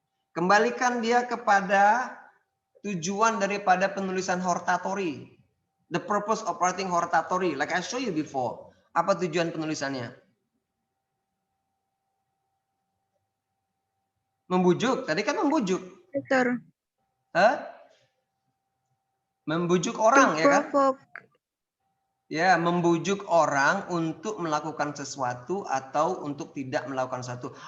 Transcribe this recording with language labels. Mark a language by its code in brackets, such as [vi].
[id] Kembalikan dia kepada tujuan daripada penulisan hortatory. [en] The purpose of writing hortatory, like I show you before. [id] Apa tujuan penulisannya? Membujuk. Tadi kan membujuk. Sir. Hah? Membujuk orang, ya kan? Ya, membujuk orang untuk melakukan sesuatu atau untuk tidak melakukan sesuatu.